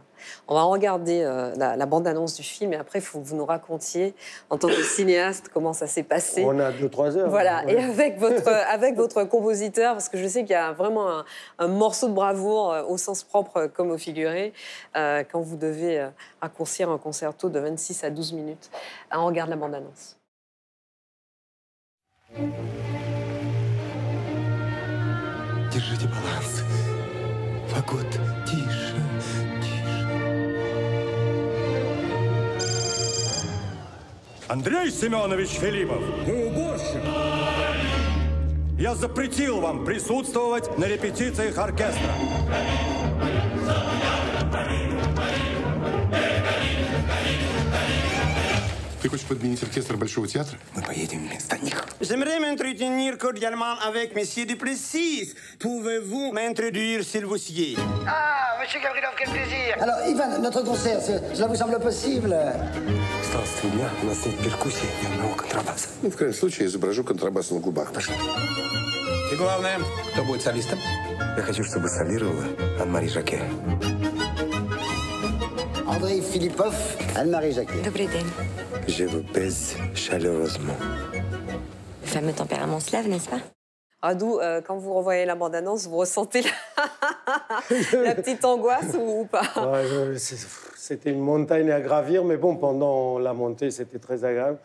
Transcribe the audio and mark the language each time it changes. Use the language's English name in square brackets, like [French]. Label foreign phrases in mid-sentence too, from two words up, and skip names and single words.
[French] On va regarder la bande-annonce du film et après, il faut que vous nous racontiez, en tant que cinéaste, comment ça s'est passé. On a 2-3 heures. Voilà, et avec votre compositeur, parce que je sais qu'il y a vraiment un morceau de bravoure au sens propre comme au figuré, quand vous devez raccourcir un concerto de 26 à 12 minutes. On regarde la bande-annonce. [Russian] Держите баланс. Фагот, тише, тише. Андрей Семенович Филиппов! Вы уборщик! Я запретил вам присутствовать на репетициях оркестра. Ты хочешь подменить оркестр Большого театра? Мы поедем вместо них. [French] J'aimerais m'entretenir cordialement avec Monsieur Duplessis. Pouvez-vous m'introduire, s'il vous plaît? Ah, Monsieur Gavrilov, quel plaisir! Alors, Ivan, notre concert, cela vous semble possible? [Russian] Осталось 3 дня, у нас нет перкуссии ни одного контрабаса. Ну, в крайнем случае, я изображу контрабас на губах. Пошли. И главное, кто будет солистом? Я хочу, чтобы солировала Анне-Маrie Jacquet. Andrei Filippov, Anne-Marie Jacquet. Добрый день. [French] Je vous baise chaleureusement. Le fameux tempérament slave, n'est-ce pas? Radu, quand vous revoyez la bande-annonce, vous ressentez la petite angoisse ou pas? C'était une montagne à gravir, mais bon, pendant la montée, c'était très agréable.